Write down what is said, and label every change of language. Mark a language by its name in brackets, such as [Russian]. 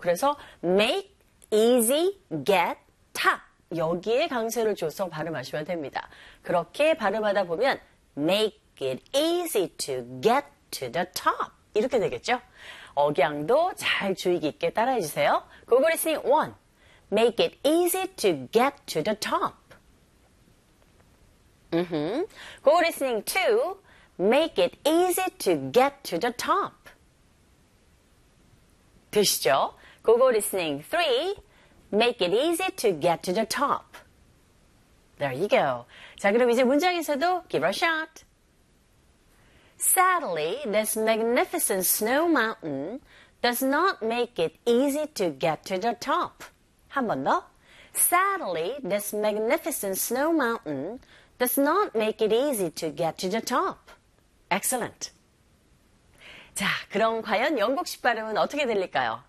[Korean] 그래서 make, easy, get, top 여기에 강세를 줘서 발음하시면 됩니다. 그렇게 발음하다 보면 [English] make it easy to get to the top [Korean] 이렇게 되겠죠. 억양도 잘 주의 깊게 따라해 주세요. [English] Google listening 1. Make it easy to get to the top. Google listening 2. Make it easy to get to the top. [Korean] 되시죠? [English] Google listening 3. Make it easy to get to the top. There you go. [Korean] 자, 그럼 이제 문장에서도 [English] give a shot. Sadly, this magnificent snow mountain does not make it easy to get to the top. [Korean] 한 번 더. [English] Sadly, this magnificent snow mountain does not make it easy to get to the top. Excellent. [Korean] 자, 그럼 과연 영국식 발음은 어떻게 들릴까요?